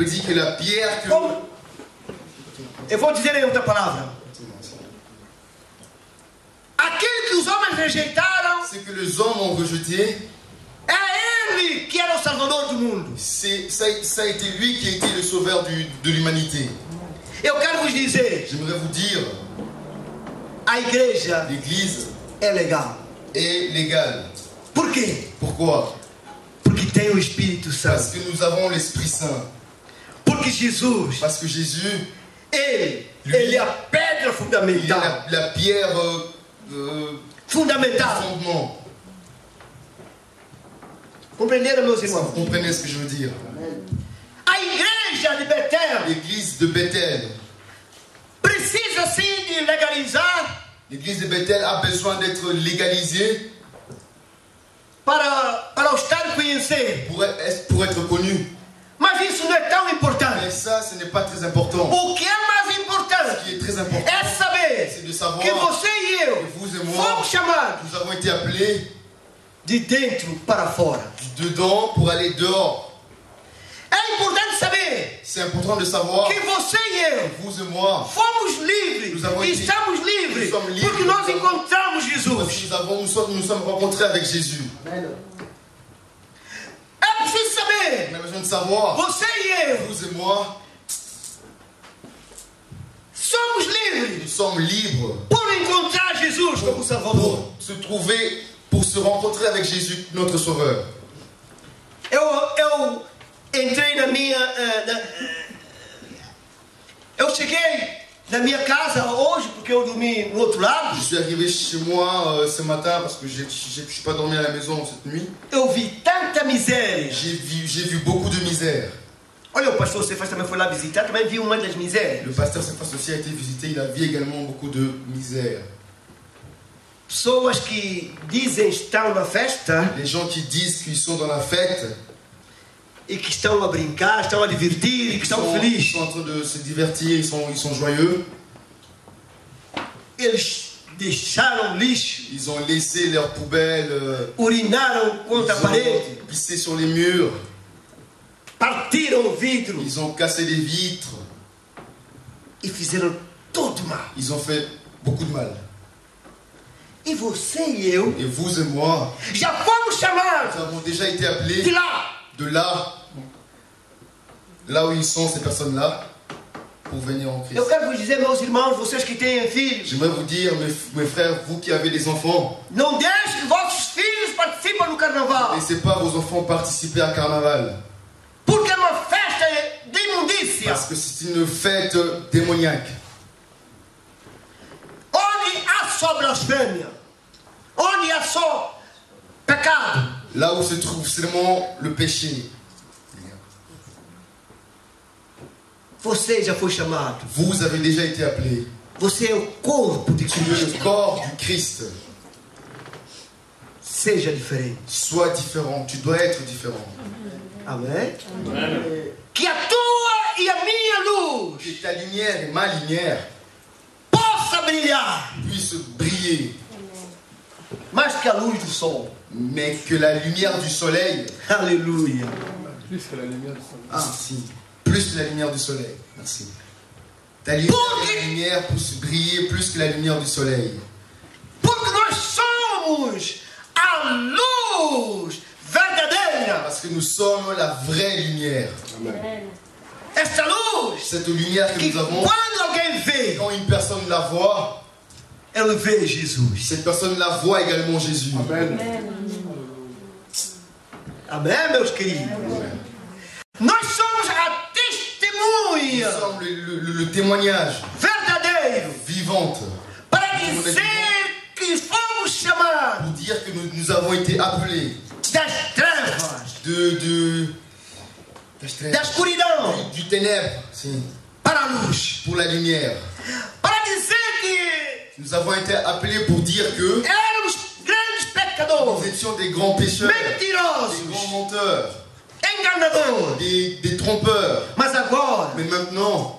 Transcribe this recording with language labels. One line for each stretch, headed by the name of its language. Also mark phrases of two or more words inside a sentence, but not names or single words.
French: que la pierre que...
Portuguese: Como? Eu vou dizer em outra palavra. Aquele que os homens rejeitaram,
French: Ce que les hommes ont rejeté,
Portuguese: é Ele que era o Salvador do mundo.
French: ça a été lui qui a été le sauveur de l'humanité.
Portuguese: Eu quero vos dizer,
French: J'aimerais vous dire,
Portuguese: a igreja
French: l'Église
Portuguese: é legal.
French: est légale.
Portuguese: Por quê?
French: Pourquoi?
Portuguese: Porque tem o Espírito
French: Parce
Portuguese: Santo.
French: que nous avons l'Esprit Saint.
Portuguese: Porque Jesus,
French: Parce que Jésus,
Portuguese: ele é a pedra
French: il est
Portuguese: fundamental.
French: la pierre du
Portuguese: Fundamental.
French: fondement.
Portuguese: Compreenderam, meus
French: Vous
Portuguese: irmãos?
French: comprenez ce que je veux dire?
Portuguese: A igreja de Betel
French: L'église de Bethel.
Portuguese: precisa sim de legalizar
French: L'église de Bethel a besoin d'être légalisée
Portuguese: para o Estado conhecer.
French: pour être connue.
Portuguese: Mas isso não é tão importante.
French: Mais ça, ce n'est pas très important.
Portuguese: O que é mais
French: Ce
Portuguese: importante
French: qui est très important,
Portuguese: é saber
French: c'est de savoir
Portuguese: que você e eu
French: que vous et moi,
Portuguese: fomos chamados
French: nous avons été appelés
Portuguese: de dentro para fora.
French: dedans pour aller dehors.
Portuguese: É importante saber
French: C'est important de savoir
Portuguese: que você e eu
French: que vous et moi,
Portuguese: fomos livres
French: Nous avons
Portuguese: e
French: été-
Portuguese: estamos livres
French: nous sommes livres,
Portuguese: porque nós
French: nous sommes-
Portuguese: encontramos
French: parce
Portuguese: Jesus.
French: que nous sommes rencontrés avec Jésus.
Portuguese: É preciso saber,
French: On a besoin de savoir,
Portuguese: você e eu
French: vous et moi,
Portuguese: somos livres
French: nous sommes libres
Portuguese: por encontrar Jesus como Salvador.
French: pour se trouver, pour se rencontrer avec Jésus, notre Sauveur.
Portuguese: Eu entrei na minha... eu cheguei na minha casa hoje porque eu dormi no outro lado.
French: Je suis arrivé chez moi ce matin parce que je ne suis pas dormi à la maison cette nuit.
Portuguese: Eu vi tanta miséria.
French: J'ai vu beaucoup de misère.
Portuguese: Olha, o pastor Cefas também foi lá visitar, também viu uma das misérias.
French: Le pasteur Cephas aussi a été visité, il a vu également beaucoup de misère.
Portuguese: Pessoas que dizem estão na festa
French: Les gens qui disent qu'ils sont dans la fête,
Portuguese: e que estão a brincar, estão a divertir, e que
French: ils
Portuguese: estão
French: sont
Portuguese: felizes.
French: en train de se divertir, ils sont joyeux.
Portuguese: Eles deixaram lixo,
French: Ils ont laissé leurs poubelles,
Portuguese: urinaram
French: ils
Portuguese: contra a parede,
French: ont pissé sur les murs,
Portuguese: partiram o vidro
French: ils ont cassé les vitres,
Portuguese: e fizeram todo mal.
French: ils ont fait beaucoup de mal.
Portuguese: E você e eu
French: Et vous et moi,
Portuguese: já fomos chamados
French: nous avons déjà été appelés
Portuguese: de lá.
French: de là où ils sont, ces personnes-là, pour venir en Christ.
Portuguese: Eu quero vos dizer, meus irmãos, vocês que têm filhos,
French: J'aimerais vous dire, mes frères, vous qui avez des enfants,
Portuguese: não deixem que vossos filhos participem no carnaval,
French: ne laissez pas vos enfants participer à carnaval.
Portuguese: porque é uma festa de imundícia,
French: Parce que c'est une fête démoniaque.
Portuguese: onde há só blasfêmia, onde há só pecado.
French: Là où se trouve seulement le péché.
Portuguese: Você já foi chamado.
French: Vous avez déjà été appelés.
Portuguese: Você é o corpo de
French: Tu es
Portuguese: Cristo.
French: le corps du Christ.
Portuguese: Seja diferente.
French: Sois différent. Tu dois être différent.
Portuguese: Amém? Que a tua e a minha luz
French: Que ta lumière et ma lumière
Portuguese: possa brilhar
French: puissent briller.
Portuguese: mais que a luz do sol.
French: Mais que la lumière du soleil,
Portuguese: Aleluia.
French: Plus que la lumière du soleil. merci, plus que la lumière du soleil, merci. Ta lumière, et la lumière puisse briller plus que la lumière du soleil.
Portuguese: Porque nós somos a luz verdadeira.
French: Parce que nous sommes la vraie lumière.
Portuguese: Esta luz
French: Cette lumière que
Portuguese: que
French: nous avons,
Portuguese: quando alguém vê,
French: quand une personne la voit,
Portuguese: ela vê Jesus.
French: cette personne la voit également Jésus.
Portuguese: Amen. Amém, meus queridos? Nós somos a
French: Nous
Portuguese: testemunha
French: sommes le témoignage
Portuguese: verdadeiro
French: vivante
Portuguese: para dizer que fomos chamados
French: pour dire que nous avons été appelés
Portuguese: das trevas, da escuridão
French: du ténèbre, si,
Portuguese: para a luz.
French: pour la lumière.
Portuguese: Para dizer que
French: Nous avons été appelés pour dire que
Portuguese: éramos grandes pecadores,
French: nous étions des grands pécheurs, des grands
Portuguese: mentirosos,
French: menteurs,
Portuguese: enganadores.
French: des trompeurs.
Portuguese: Mas agora
French: Mais maintenant,